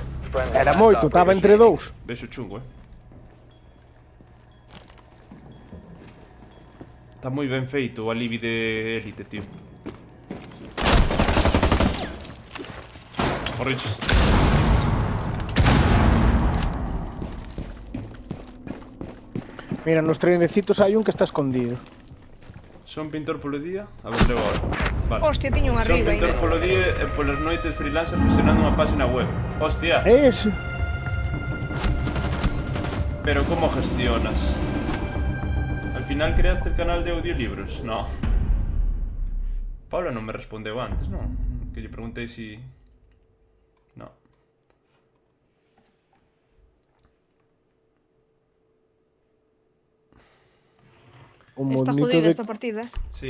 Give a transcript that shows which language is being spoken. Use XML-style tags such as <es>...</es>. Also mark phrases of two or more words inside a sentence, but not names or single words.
<gl>friendly. Era last moito, estaba operator entre standing. dous. Vexo chungo, Está moi ben feito o alibi de élite, tío. Morriches. Mira, nos trenecitos hai un que está escondido. Son pintor polo día? A ver, leo agora. Vale. Hostia, tiño un Son arriba pintor aí. polo día e polas noites freelancer gestionando unha página web. Hostia, Ese. pero como gestionas?</gl> <es>Al final creaste el canal de audiolibros? No.</es> <gl>Paula non me respondeu antes, non? Que lle preguntei si... No. Un Está monito jodida de... esta partida. Sí.</gl>